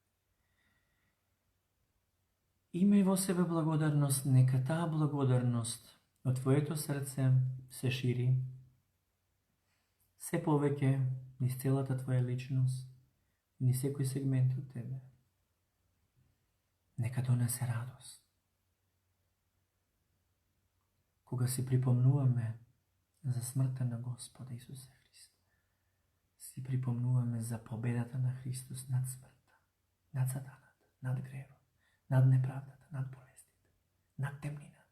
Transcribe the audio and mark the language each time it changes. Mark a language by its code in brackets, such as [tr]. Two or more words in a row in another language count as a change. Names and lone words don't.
[mk] Имај во себе благодарност, нека та благодарност од твоје то срце се шири. Све повеќе, низ целата твоја личност, низ секој сегмент од тебе. Нека донесе радост. Кога си припомнуваме за смртта на Господа Исуса Христа, си припомнуваме за победата на Христос над смъртта, над сатаната, над грева, над неправдата, над болестите, над темнината.